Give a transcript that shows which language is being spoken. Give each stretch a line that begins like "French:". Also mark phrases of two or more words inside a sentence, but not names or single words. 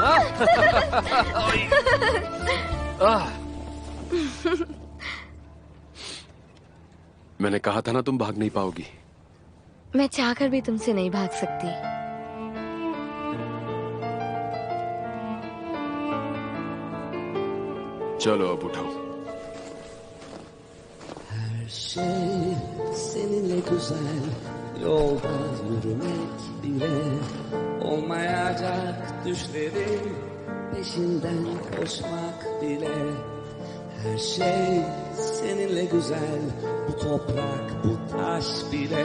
Hindi: मैंने कहा था ना तुम भाग नहीं पाओगी। मैं चाहकर भी तुमसे नहीं भाग सकती। चलो अब उठाओ।
Turkish: Her şey seninle güzel, yolda yürümek bile olmayacak düşlerin peşinden koşmak bile. Her şey seninle güzel, bu toprak, bu taş bile.